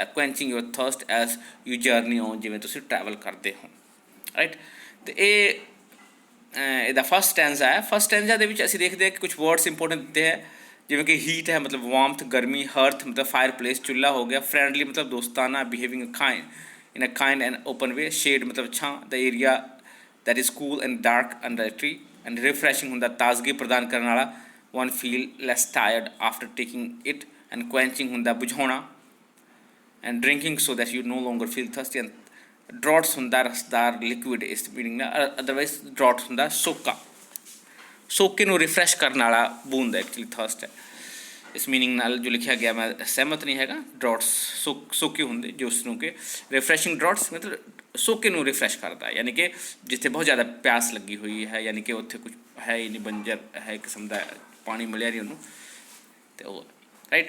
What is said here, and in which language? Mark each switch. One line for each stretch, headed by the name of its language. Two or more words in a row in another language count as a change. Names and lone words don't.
English: Quenching your thirst as you journey on,
Punjabi: ਜਿਵੇਂ ਤੁਸੀਂ ਟਰੈਵਲ ਕਰਦੇ ਹੋ,
English: ਰਾਈਟ।
Punjabi: ਅਤੇ ਇਹਦਾ
English: first stanza
Punjabi: ਹੈ।
English: first stanza
Punjabi: ਦੇ ਵਿੱਚ ਅਸੀਂ ਦੇਖਦੇ ਹਾਂ ਕਿ ਕੁਛ
English: words important
Punjabi: ਦਿੱਤੇ ਹੈ, ਜਿਵੇਂ ਕਿ ਹੀਟ ਹੈ ਮਤਲਬ ਵਾਰਮਥ ਗਰਮੀ, ਹਰਥ ਮਤਲਬ
English: fire place
Punjabi: ਚੁੱਲ੍ਹਾ ਹੋ ਗਿਆ, ਫਰੈਂਡਲੀ ਮਤਲਬ ਦੋਸਤਾਨਾ,
English: behaving in a kind and open way,
Punjabi: shade ਮਤਲਬ ਛਾਂ,
English: the area that is cool and dark under a tree, and refreshing
Punjabi: ਹੁੰਦਾ ਤਾਜ਼ਗੀ ਪ੍ਰਦਾਨ ਕਰਨ ਵਾਲਾ,
English: one feel less tired after taking it, and quenching
Punjabi: ਹੁੰਦਾ ਬੁਝਾਉਣਾ,
English: and drinking so that you no longer feel thirsty, and draughts
Punjabi: ਹੁੰਦਾ ਰਸਦਾਰ ਲਿਕੁਇਡ ਇਸ ਮੀਨਿੰਗ ਨਾਲ,
English: otherwise draught
Punjabi: ਹੁੰਦਾ ਸੋਕੇ ਨੂੰ ਰਿਫਰੈਸ਼ ਕਰਨ ਵਾਲਾ ਬੂੰਦ ਹੈ
English: actually thirst
Punjabi: ਹੈ। ਇਸ ਮੀਨਿੰਗ ਨਾਲ ਜੋ ਲਿਖਿਆ ਗਿਆ ਮੈਂ ਸਹਿਮਤ ਨਹੀਂ ਹੈਗਾ। ਡਰੌਟਸ ਸੋਕੇ ਹੁੰਦੇ ਜੋ ਉਸ ਨੂੰ ਕਿ
English: refreshing draughts
Punjabi: ਮਤਲਬ ਸੋਕੇ ਨੂੰ ਰਿਫਰੈਸ਼ ਕਰਦਾ, ਯਾਨੀ ਕਿ ਜਿੱਥੇ ਬਹੁਤ ਜ਼ਿਆਦਾ ਪਿਆਸ ਲੱਗੀ ਹੋਈ ਹੈ, ਯਾਨੀ ਕਿ ਉੱਥੇ ਕੁਝ ਹੈ ਹੀ ਨਹੀਂ, ਬੰਜਰ ਹੈ ਕਿਸਮ ਦਾ, ਪਾਣੀ ਮਿਲਿਆ ਨਹੀਂ ਉਹਨੂੰ, ਅਤੇ ਉਹ ਰਾਈਟ।